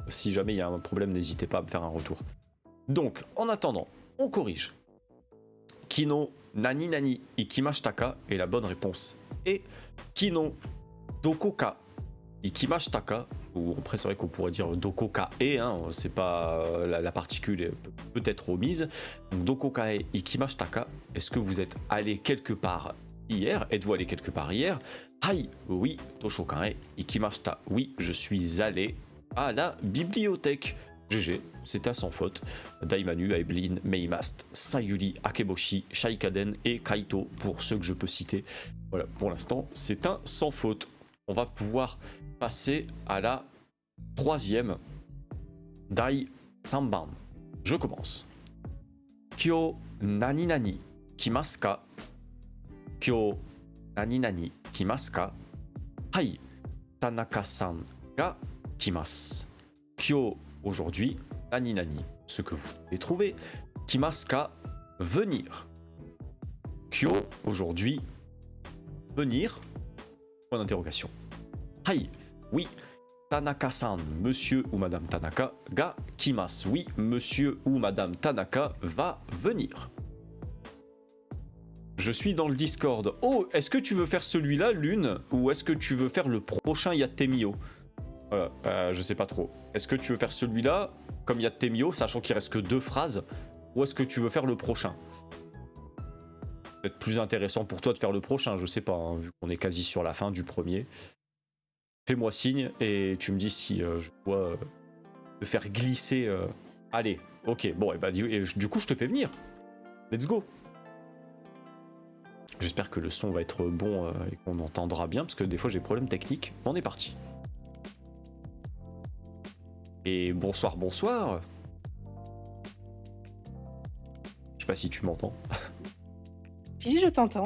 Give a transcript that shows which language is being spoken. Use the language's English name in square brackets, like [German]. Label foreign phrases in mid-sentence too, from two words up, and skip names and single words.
[French] Si jamais il y a un problème, n'hésitez pas à me faire un retour. Donc, en attendant, on corrige. [Japanese] 昨日なになに行きましたか? [French] Et la bonne réponse est [Japanese] 昨日どこか行きましたか? [French] Ou après, c'est vrai qu'on pourrait dire [Japanese] どこかへ, [French] hein, c'est pas la particule peut être omise. Donc, [Japanese] どこかへ行きましたか? [French] Est-ce que vous êtes allé quelque part hier? Êtes-vous allé quelque part hier? Hai, oui, [Japanese] 図書館へ行きました. [French] Oui, je suis allé à la bibliothèque. GG, c'était sans faute. Daimanu, Aeblin, Meimast, Sayuri, Akeboshi, Shaikaden et Kaito pour ceux que je peux citer. Voilà, pour l'instant, c'est un sans faute. On va pouvoir passer à la troisième. [Japanese] 第三番. [French] Je commence. [Japanese] 今日なになに来ますか? 今日なになに来ますか? Hai, 田中さんが来ます. Kyo, [French] aujourd'hui, [Japanese] なになに, [French] ce que vous devez trouver. [Japanese] 来ますか, [French] venir. Kyo, aujourd'hui, venir. Point d'interrogation. Hai, oui. Tanaka-san, monsieur ou madame Tanaka, [Japanese] が来ます. [French] Oui, monsieur ou madame Tanaka va venir. Je suis dans le Discord. Oh, est-ce que tu veux faire celui-là, Lune, ou est-ce que tu veux faire le prochain Yatemio? Voilà, je sais pas trop. Est-ce que tu veux faire celui-là, comme il y a Temio, sachant qu'il reste que 2 phrases, ou est-ce que tu veux faire le prochain? Peut-être plus intéressant pour toi de faire le prochain, je sais pas, hein, vu qu'on est quasi sur la fin du premier. Fais-moi signe et tu me dis si je dois te faire glisser. Allez, ok, bon, et bah du coup je te fais venir. [English] Let's go. [French] J'espère que le son va être bon et qu'on entendra bien, parce que des fois j'ai des problèmes techniques. On est parti. Et bonsoir, bonsoir. Je sais pas si tu m'entends. Si, je t'entends.